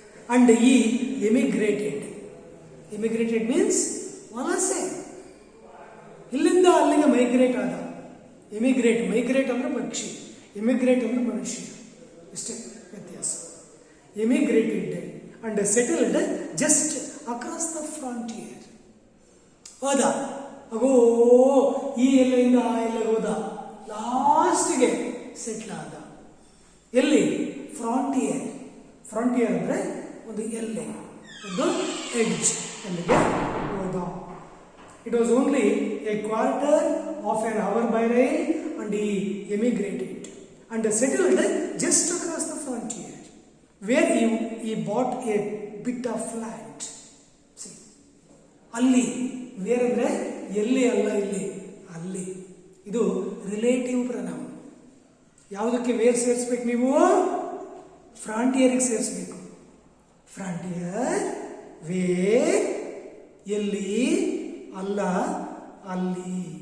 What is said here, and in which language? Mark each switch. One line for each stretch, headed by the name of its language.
English: And ಈ emigrated. Emigrated means ವಲಸೆ.
Kannada: ಇಲ್ಲಿಂದ ಅಲ್ಲಿಗೆ ಮೈಗ್ರೇಟ್ ಆದ. ಎಮಿಗ್ರೇಟ್, ಮೈಗ್ರೇಟ್ ಅಂದ್ರೆ ಪಕ್ಷಿ, ಎಮಿಗ್ರೇಟ್ ಅಂದ್ರೆ ಮನುಷ್ಯ. ಇಷ್ಟೇ ವ್ಯತ್ಯಾಸ. ಎಮಿಗ್ರೇಟೆಡ್
English: and settled just across the frontier.
Kannada: ಹೋದ ಅಗೋ ಈ ಎಲ್ಲೆಯಿಂದ ಆ ಎಲ್ಲೆಗೆ ಹೋದ, ಲಾಸ್ಟ್ಗೆ ಸೆಟ್ಲ್ ಆದ. ಎಲ್ಲಿ? ಫ್ರಾಂಟಿಯರ್. ಫ್ರಾಂಟಿಯರ್ ಅಂದ್ರೆ ಒಂದು ಎಲ್ಲೆ, ಒಂದು ಎಡ್ಜ್, ಅಲ್ಲಿಗೆ ಹೋದ.
English: It was only a quarter of an hour by rail and he emigrated and settled just across the frontier where he bought a bit of land. See,
Kannada: ಅಲ್ಲಿ wear ಅಂದ್ರೆ ಎಲ್ಲಿ ಅಲ್ಲ, ಇಲ್ಲಿ ಅಲ್ಲಿ. ಇದು ರಿಲೇಟಿವ್ ಪ್ರನೌನ್. ಯಾವುದಕ್ಕೆ ವೇರ್ ಸೇರಿಸ್ಬೇಕು ನೀವು? ಫ್ರಾಂಟಿಯರ್ಗೆ ಸೇರಿಸ್ಬೇಕು. ಫ್ರಾಂಟಿಯರ್, ವೇರ್, ಎಲ್ಲಿ ಅಲ್ಲ, ಅಲ್ಲಿ.